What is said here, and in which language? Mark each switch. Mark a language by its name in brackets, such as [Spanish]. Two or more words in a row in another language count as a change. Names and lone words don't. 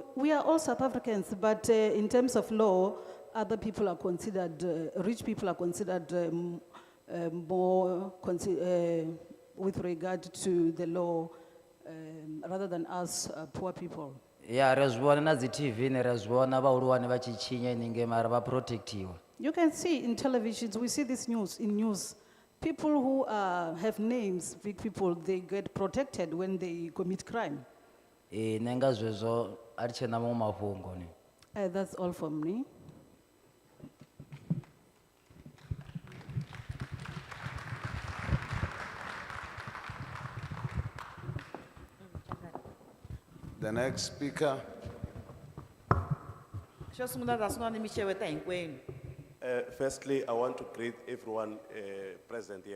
[English] We are all South Africans, but in terms of law, other people are considered, rich people are considered more with regard to the law rather than us poor people. Yeah, [Venda] re zwi vhona na dzi TV ne re zwi vhona vhahulwane vha tshi tshinya ninge mara vha protectiwa. [English] You can see in televisions, we see this in news, people who have names, big people, they get protected when they commit crime. [Venda] Nenga zwezwo a ri tshena maṅwe mafhungo ni. [English] That's all from me. The next speaker. Firstly, I want to greet everyone present here.